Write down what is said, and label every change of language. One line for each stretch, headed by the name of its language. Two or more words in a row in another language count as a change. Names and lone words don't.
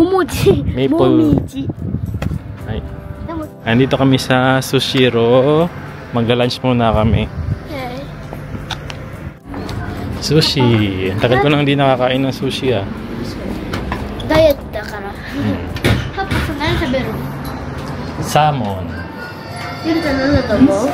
Japanese: Momoji
English: Maple.
Japanese: Momiji.
Filipino: Ay. Andito kami sa Sushiro. Magla-lunch muna kami. Okay. Sushi. Ang tagal ko nang hindi nakakain ng sushi ah.
Japanese: ダイエットだからパパさ何食べるの Salmon. ゆるちゃん何だと思う